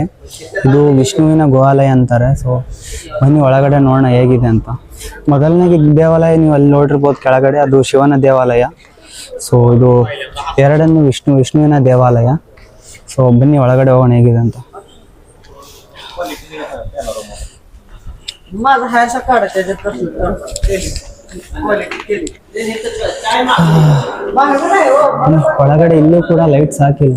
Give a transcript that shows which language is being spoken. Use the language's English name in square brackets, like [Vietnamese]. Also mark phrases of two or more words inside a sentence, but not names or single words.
[Kannada] ಇದು ವಿಷ್ಣುವಿನ ಗುಹಾಲಯ ಅಂತಾರೆ. ಸೊ ಬನ್ನಿ ಒಳಗಡೆ ನೋಡೋಣ ಹೇಗಿದೆ ಅಂತ. ಮೊದಲನೇ ದೇವಾಲಯ ನೀವು ಅಲ್ಲಿ ನೋಡಿರ್ಬೋದು ಕೆಳಗಡೆ, ಅದು ಶಿವನ ದೇವಾಲಯ. ಸೊ ಇದು ಎರಡನೇ ವಿಷ್ಣುವಿನ ದೇವಾಲಯ. ಸೊ ಬನ್ನಿ ಒಳಗಡೆ ಹೋಗೋಣ ಹೇಗಿದೆ ಅಂತ. [Marathi] माझा हाय असा काढा त्याच्यात कसं क्वालिटी केली [Kannada] ಒಳಗಡೆ ಇಲ್ಲೂ ಕೂಡ ಲೈಟ್ಸ್ ಹಾಕಿಲ್ಲ.